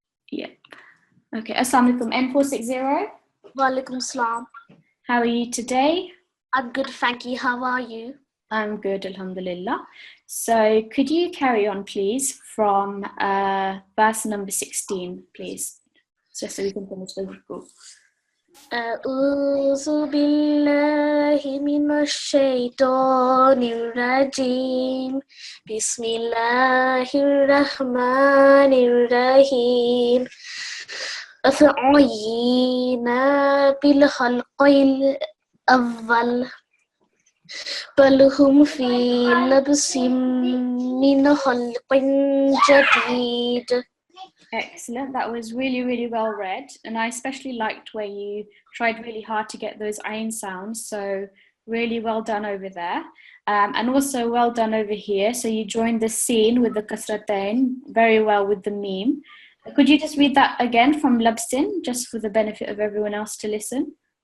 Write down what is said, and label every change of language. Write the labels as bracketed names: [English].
[English] Yep. Okay, [Arabic] Assalamu alaikum, [English] N460. [Arabic] Walaikum salam. [English] How are you today? I'm good, thank you. How are you? I'm good, alhamdulillah. So could you carry on, please, from verse number 16, please, just so we can finish the ruku. [Arabic] أعوذ بالله من الشيطان الرجيم بسم الله الرحمن الرحيم أفعينا بالخلق الأول بل هم في لبس من خلق جديد. [English] Excellent. That was really, really well read. And I especially liked where you tried really hard to get those ayn sounds. So really well done over there. And also well done over here. So you joined the scene with the kasratain very well with the meme. Could you just read that again from Labsin, just for the benefit of everyone else to listen?